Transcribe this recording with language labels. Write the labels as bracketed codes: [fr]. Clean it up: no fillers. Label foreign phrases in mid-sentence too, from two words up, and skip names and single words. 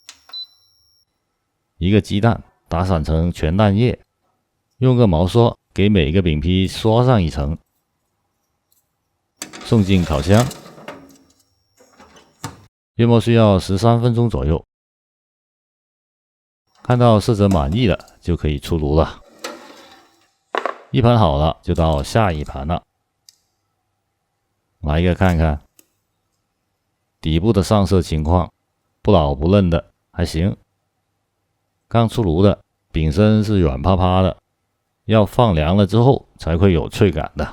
[zh] 一個雞蛋打散成全蛋液，用個毛刷給每個餅皮刷上一層，送進烤箱，約莫需要13分鐘左右。看到色澤滿意了，就可以出爐了。一盤好了，就到下一盤了。来一個看看，底部的上色情況，不老不嫩的，還行。剛出爐的餅身是軟趴趴的，要放涼了之後才會有脆感的。